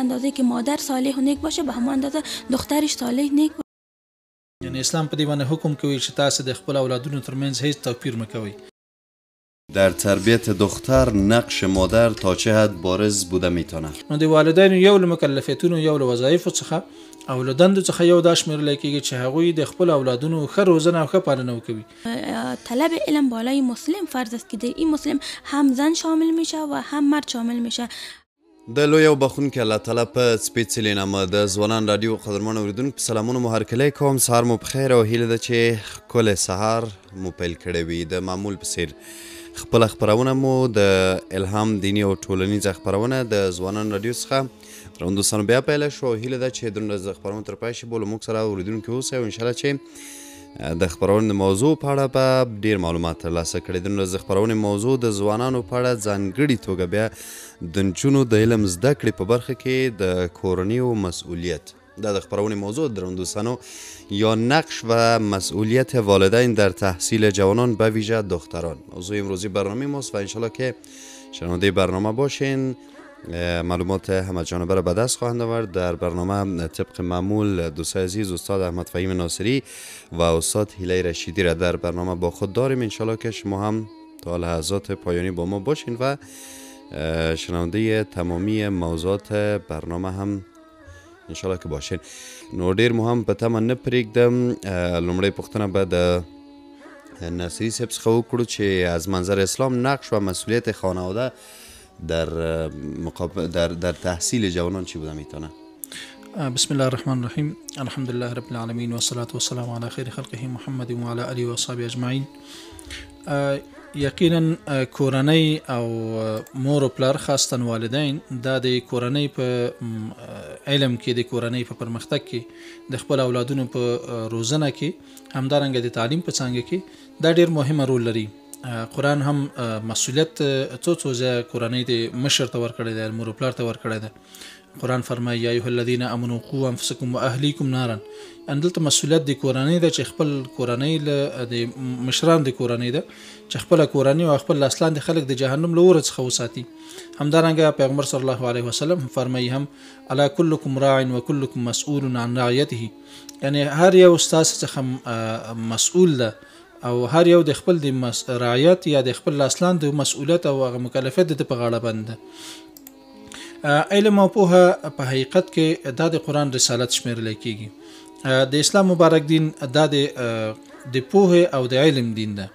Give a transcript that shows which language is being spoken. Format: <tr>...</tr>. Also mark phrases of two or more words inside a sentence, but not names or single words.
<fa>اندازه که مادر صالح و نیک باشه به همون اندازه دخترش صالح نیک باشه.</fa> <ps>یعنی اسلام په دې باندې حکم کوي چې تاسو د خپل اولادونو ترمنځ هیڅ توپیر مکوئ.</ps> <fa>در تربیت دختر نقش مادر تا چه حد بارز بوده میتونه؟</fa> <ps>نو د والدینو یو له مکلفیتونو یو له وظایفو څخه او له دندو څخه یو دا شمیرل کېږي چې هغوی د خپل اولادونو ښه روزنه او ښه پالنه وکوي.</ps> <fa>طلب علم بالای مسلم فرض است که در این مسلم هم زن شامل میشه و هم مرد شامل میشه.</fa> <ps>د لوی او بخونکي الله تعالی په سپېڅلې نامه د ځوانان راډیو قدرمن اورېدونکو په سلامونه مو هرکلی کوم. سهار مو پخیر او هیله ده چې ښکلی سهار مو پیل کړی وي. د معمول په څېر خپله خپرونه مو د الهام دیني او ټولنیزه خپرونه د ځوانان راډیو څخه روند دوستانو بیا پیله شو او هیله ده چې د ورځ د خپرونې تر پای شي به له موږ سره اورېدونکي اوسئ او انشاءالله چې د خپرونې د موضوع په اړه به ډېر معلومات ترلاسه کړئ. د ورځ د خپرونې موضوع د ځوانانو په اړه ځانګړې توګه بیا د نجونو د علم زده کړې په برخه کې د کورنیو مسئولیت دا د خپرونې موضوع درون دوستانو یا</ps> <fa>نقش و مسئولیت والدین در تحصیل جوانان به ویژه دختران موضوع امروزی برنامه ماست و انشالله که شنونده برنامه باشین. معلومات همه جانبه را به دست خواهند آورد. در برنامه طبق معمول دوستای عزیز استاد احمد فهیم ناصری و استاد هیله رشیدی را در برنامه با خود داریم. انشالله که شما هم تا لحظات پایانی با ما باشین و شنونده تمامی موضوعات برنامه هم انشالله که باشین.</fa> <ps>نو ډیر مهم په تمه نه پرېږدم لومړی پوښتنه به د ناصري صاحب څخه وکړو چې</ps> <fa>از منظر اسلام نقش و مسئولیت خانواده در تحصیل جوانان چی بوده میتونه؟</fa> <ar>بسم الله الرحمن الرحیم. الحمدلله رب العالمین و الصلاة والسلام علی خیر خلقه محمد و علی آله و اصحابه اجمعین.</ar> <ps>یقینا کورنۍ او مور او پلار خاصتاً والدین دا د کورنۍ په علم کې د کورنۍ په پرمختګ کې د خپل اولادونو په روزنه کې همدارنګه د تعلیم په څانګه کې دا ډېر مهمه رول لري. قرآن هم مسئولیت څو ځای کورنۍ د مشر ته ورکړی دی، مور او پلار ته ورکړی دی. قرآن فرمایي</ps> <ar>یا ایها الذین آمنوا قوا انفسکم و اهلیکم نارا.</ar> <ps>یعنې دلته مسئولیت د کورنۍ ده چې خپل کورنۍ د مشران د کورنۍ ده چې خپله کورنۍ او خپل لاس لاندې خلک د جهنم له اوره څخه وساتي. همدارنګه پیغمبر صلی الله علیه وسلم فرمایي هم</ps> <ar>الا کلکم راع و کلکم مسئول عن رعیته.</ar> <ps>یعنی هر یو ستاسو څخه مسئول ده او هر یو د خپل د رعایت یا د خپل لاس لاندې مسئولیت او هغه مکلفیت د په غاړه باندې ده. علم او پوهه په حقیقت کې دا د قرآن رسالت شمیرل کېږي. د اسلام مبارک دین دا د پوهه او د علم دین ده.</ps>